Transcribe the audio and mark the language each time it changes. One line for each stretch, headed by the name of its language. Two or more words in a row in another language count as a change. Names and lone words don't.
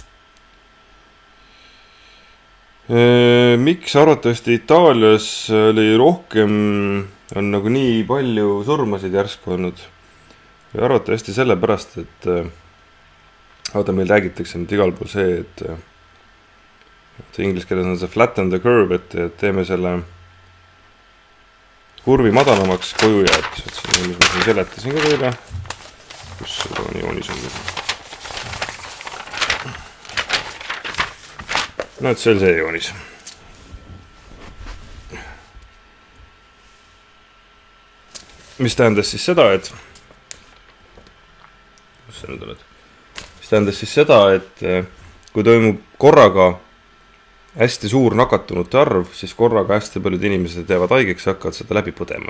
Estonian: Miks arvatavasti Itaalias oli rohkem, on nagu nii palju surmasid järsku olnud? Arvatavasti sellepärast, et meil räägitakse nüüd igal pool see, et inglise keeles on see
English: flatten the curve,
Estonian: et teeme selle kurvi madalamaks koju jääb. Ma seletasin ka teile, kus seda on joonis on. Et see on see joonis. Mis tähendas siis seda, et kui toimub korraga hästi suur nakatunute arv, siis korraga hästi paljud inimesed jäävad haigeks ja hakkavad seda läbi põdema.